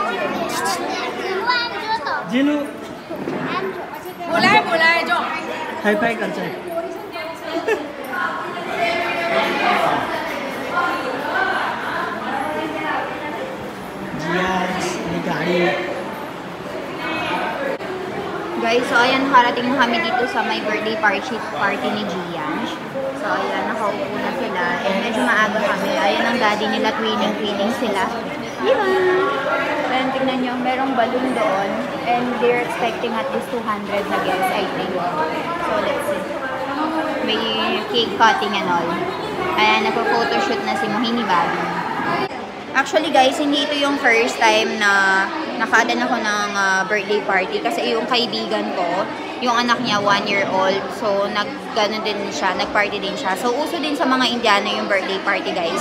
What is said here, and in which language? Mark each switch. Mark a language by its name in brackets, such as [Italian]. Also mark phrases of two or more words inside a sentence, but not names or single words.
[Hindi] जिलू बोला जो [English] hi fi [Hindi] कर चाहिए Gianch, ini गाड़ी [Filipino] guys, so ayan, nakarating na kami dito sa may [English] birthday party [Filipino] ni Gianch. So ayan, nakaupo na sila. And medyo maaga kami. Ayan ang daddy nila, twinning sila. Diba? Ayan, tingnan nyo, merong balloon doon. [English] And they're expecting at least 200 na guests, I think. So let's see. [Filipino] May [English] cake cutting and all. [Filipino] Ayan, nagpo-photoshoot na si Mohini Bobby. [English] Actually guys, [Filipino] hindi ito yung [English] first time [Filipino] na naka-attend ako ng [English] birthday party. [Filipino] Kasi yung kaibigan ko, yung anak niya, 1-year-old. So, nag-gano din siya, nag-party din siya. So, uso din sa mga Indiano yung [English] birthday party, [Filipino] guys.